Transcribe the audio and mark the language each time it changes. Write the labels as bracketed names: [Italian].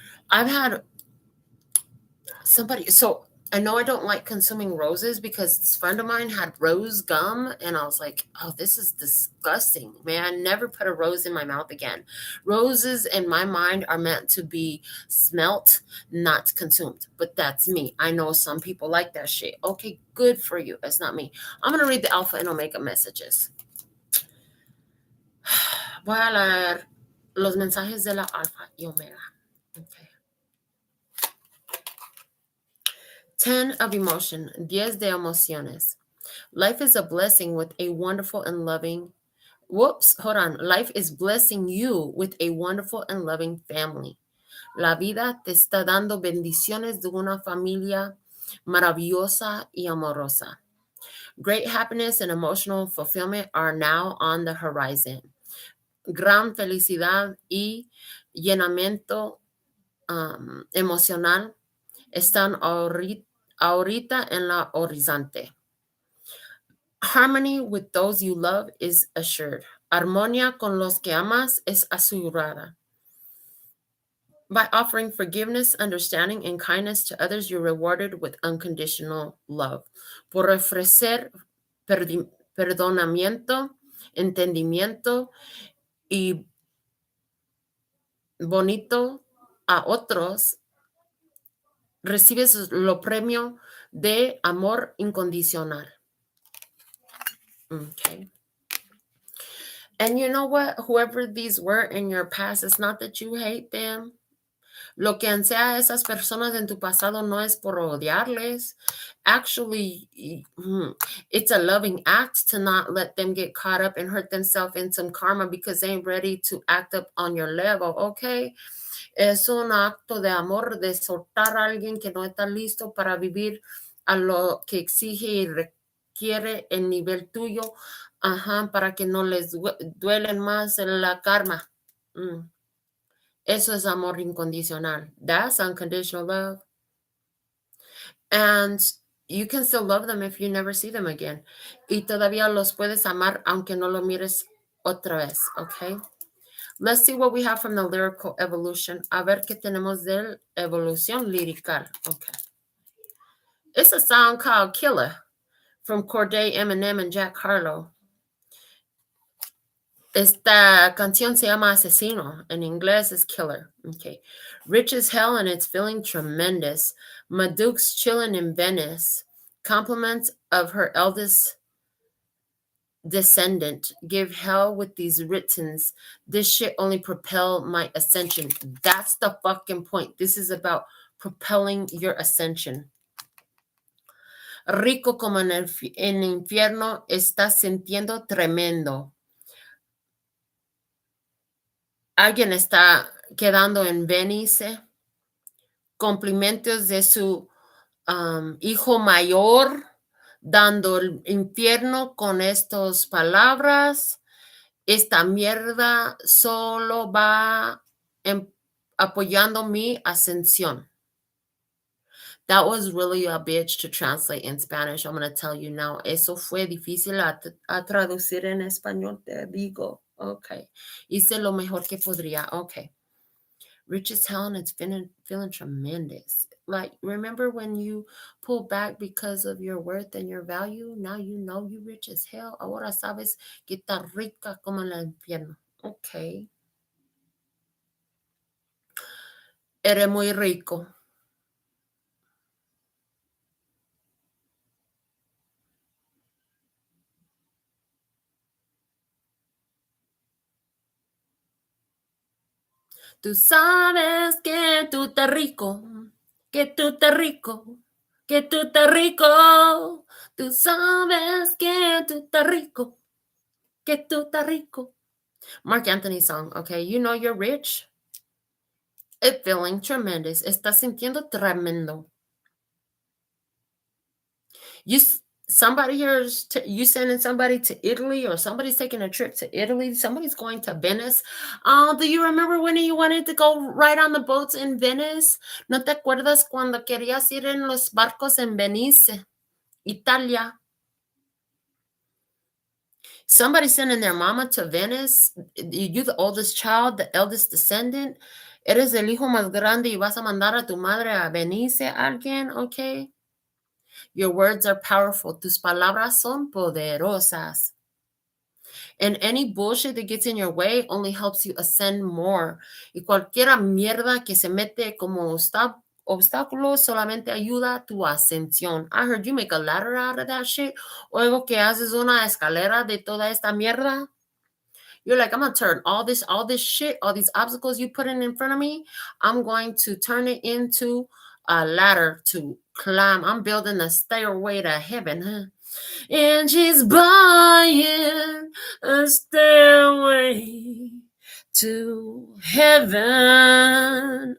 [English] I've had somebody, so I know I don't like consuming roses because this friend of mine had rose gum and I was like, oh, this is disgusting. Man, I never put a rose in my mouth again. Roses in my mind are meant to be smelt, not consumed. But that's me. I know some people like that shit. Okay, good for you. That's not me. I'm going to read the Alpha and Omega messages. [Spanish] Voy a leer los mensajes de la Alfa y Omega. [English] Okay. 10 of emotion, [Spanish] 10 de emociones. [English] Life is a blessing with a wonderful and loving, Life is blessing you with a wonderful and loving family. [Spanish] La vida te está dando bendiciones de una familia maravillosa y amorosa. [English] Great happiness and emotional fulfillment are now on the horizon. [Spanish] gran felicidad y llenamiento emocional están ahorita en la horizonte. [English] Harmony with those you love is assured. [Spanish] Armonía con los que amas es asegurada. [English] By offering forgiveness, understanding, and kindness to others, you're rewarded with unconditional love. [Spanish] Por ofrecer perdonamiento, entendimiento y bonito a otros, recibes lo premio de amor incondicional. [English] Okay. And you know what? Whoever these were in your past, it's not that you hate them. [Spanish] Lo que ansea a esas personas en tu pasado no es por odiarles. [English] Actually, it's a loving act to not let them get caught up and hurt themselves in some karma because they ain't ready to act up on your level, okay? [Spanish] Es un acto de amor de soltar a alguien que no está listo para vivir a lo que exige y requiere el nivel tuyo, para que no les duelen más la karma. Eso es amor incondicional. [English] That's unconditional love. And you can still love them if you never see them again. [Spanish] Y todavía los puedes amar aunque no lo mires otra vez, okay? [English] Let's see what we have from the lyrical evolution. [Spanish] A ver qué tenemos de evolución lírica. [English] Okay. It's a song called Killer from Corday, Eminem, and Jack Harlow. [Spanish] Esta canción se llama Asesino. En inglés es Killer. Okay. [English] Rich as hell and it's feeling tremendous. Maduke's chilling in Venice. Compliments of her eldest descendant. Give hell with these writtens. This shit only propel my ascension. That's the fucking point. This is about propelling your ascension. [Spanish] Rico como en infierno, está sintiendo tremendo. Alguien está quedando en Venice. Cumplimientos de su hijo mayor, dando el infierno con estas palabras. Esta mierda solo va apoyando mi ascensión. [English] That was really a bitch to translate in Spanish. I'm going to tell you now. [Spanish] Eso fue difícil a traducir en español, te digo. Okay. Hice lo mejor que podría. [English] Okay. Rich as hell and it's feeling tremendous. Like, remember when you pull back because of your worth and your value? Now you know you rich as hell. [Spanish] Ahora sabes que está rica como en el infierno. Okay. Eres muy rico. Tú sabes que tú estás rico, que tú estás rico, que tú estás rico. Tú sabes que tú estás rico, que tú estás rico. [English] Mark Anthony song, okay? You know you're rich. It's feeling tremendous. [Spanish] Estás sintiendo tremendo. [English] Somebody here is you sending somebody to Italy, or somebody's taking a trip to Italy. Somebody's going to Venice. Do you remember when you wanted to go ride on the boats in Venice? [Spanish] ¿No te acuerdas cuando querías ir en los barcos en Venice, Italia? [English] Somebody sending their mama to Venice. You the oldest child, the eldest descendant. [Spanish] Eres el hijo más grande y vas a mandar a tu madre a Venice, alguien, okay? [English] Your words are powerful. [Spanish] Tus palabras son poderosas. [English] And any bullshit that gets in your way only helps you ascend more. [Spanish] Y cualquier mierda que se mete como obstáculo solamente ayuda a tu ascensión. [English] I heard you make a ladder out of that shit. [Spanish] Oigo que haces una escalera de toda esta mierda. [English] You're like, I'm going to turn all this shit, all these obstacles you put in front of me, I'm going to turn it into a ladder to climb. I'm building a stairway to heaven, huh? And she's buying a stairway to heaven.